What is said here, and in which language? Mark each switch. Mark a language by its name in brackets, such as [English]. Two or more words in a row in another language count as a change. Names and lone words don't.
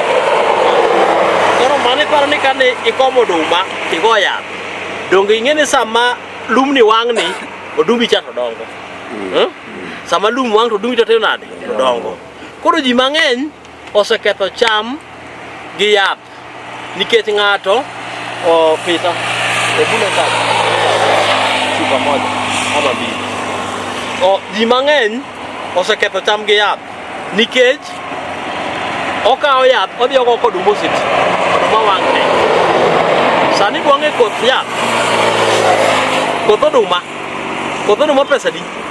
[Luo (Kenya and Tanzania)] Koro mane paro ni kane ikomo oduma tigo yath, donge ing'eni sama lum ni wang' ni odumbi cha to dongo. Sama lum wang' to odumbi to tero nade? To dongo. Koro ji mang'eny oseketho cham gi yath nikech ng'ato pita e bune ka [Swahili] chupa moja ama mbili. [Luo (Kenya and Tanzania)] Ji mang'eny oseketho cham gi yath nikech okawo yath odhi ogo kod oduma oseti, oduma wang' te. Sani dwang'e koth yath, koth oduma pesa di?